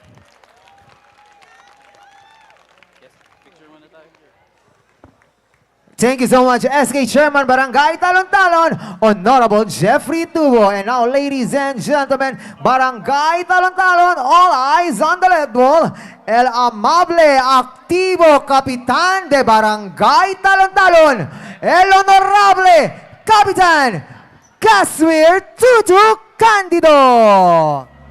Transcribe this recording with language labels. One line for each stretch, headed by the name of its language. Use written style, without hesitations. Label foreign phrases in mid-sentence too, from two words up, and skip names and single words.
English: Thank you so much, SK Chairman Barangay Talon-Talon, Honorable Jeffrey Tubo. And now, ladies and gentlemen, Barangay Talon-Talon, all eyes on the red ball.
Chavacano: El amable, activo Kapitan de Barangay Talon-Talon, el honorable Kapitan Kaswir Tutu Candido.